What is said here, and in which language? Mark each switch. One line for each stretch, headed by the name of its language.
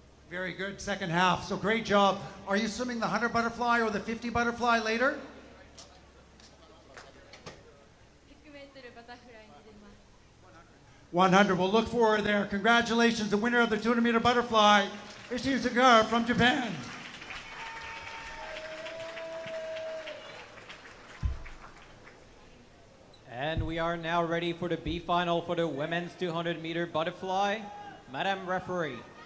English: Very good second half, so great job. Are you swimming the 100 butterfly or the 50 butterfly later?
Japanese: 100mバタフライに出ます。
English: 100, we'll look for her there. Congratulations, the winner of the 200-meter butterfly, Ishizuka from Japan. And we are now ready for the B final for the women's 200-meter butterfly. Madam Referee.